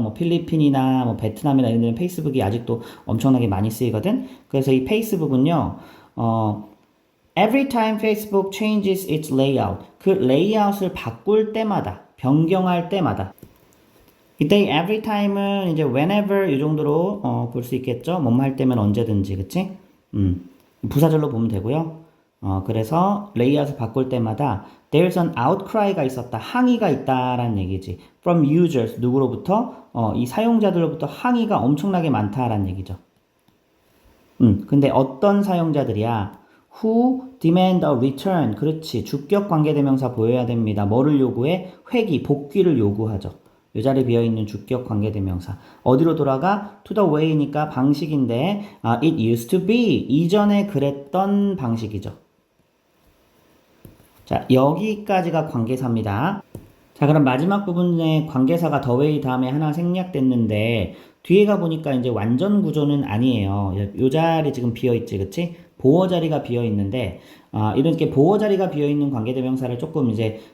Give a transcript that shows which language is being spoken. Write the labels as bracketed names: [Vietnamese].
[Korean] 뭐, 필리핀이나, 뭐, 베트남이나 이런 데는 페이스북이 아직도 엄청나게 많이 쓰이거든? 그래서 이 페이스북은요, [English] every time Facebook changes its layout. [Korean] 그 레이아웃을 바꿀 때마다, 변경할 때마다. 이때 [English] every time [Korean] 은 이제 whenever 이 정도로 볼 수 있겠죠? 뭐뭐 할 때면 언제든지, 그치? 부사절로 보면 되고요. 그래서 레이아웃을 바꿀 때마다 [English] there's an outcry [Korean] 가 있었다. 항의가 있다라는 얘기지. [English] From users, [Korean] 누구로부터? 이 사용자들로부터 항의가 엄청나게 많다라는 얘기죠. 근데 어떤 사용자들이야? [English] Who demand a return. [Korean] 그렇지. 주격 관계대명사 보여야 됩니다. 뭐를 요구해? 회귀, 복귀를 요구하죠. 이 자리에 비어있는 주격 관계대명사. 어디로 돌아가? [English] To the way니까 [Korean] 방식인데 [English] it used to be. [Korean] 이전에 그랬던 방식이죠. 자, 여기까지가 관계사입니다. 자, 그럼 마지막 부분에 관계사가 the way 다음에 하나 생략됐는데 뒤에 가보니까 이제 완전 구조는 아니에요. 이 자리 지금 비어있지, 그치? 보어 자리가 비어있는데 이렇게 보어 자리가 비어있는 관계대명사를 조금 이제